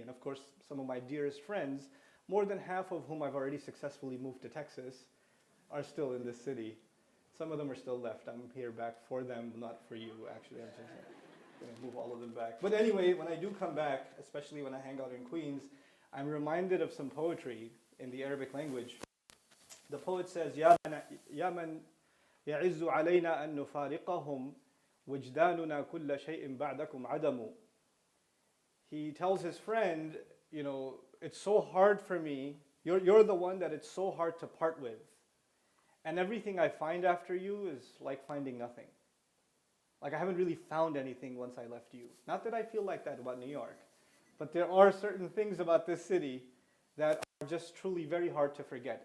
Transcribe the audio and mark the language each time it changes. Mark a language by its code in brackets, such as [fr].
[en] And of course, some of my dearest friends, more than half of whom I've already successfully moved to Texas, are still in this city. Some of them are still left. I'm here back for them, not for you, actually. I'm just going to move all of them back. But anyway, when I do come back, especially when I hang out in Queens, I'm reminded of some poetry in the Arabic language. The poet says, [ar] يَا مَنْ يَعِزُّ عَلَيْنَا أَن نُفَارِقَهُمْ وَجْدَانُنَا كُلَّ شَيْءٍ بَعْدَكُمْ عَدَمُ. [en] He tells his friend, you know, it's so hard for me. You're the one that it's so hard to part with. And everything I find after you is like finding nothing. Like I haven't really found anything once I left you. Not that I feel like that about New York, but there are certain things about this city that are just truly very hard to forget.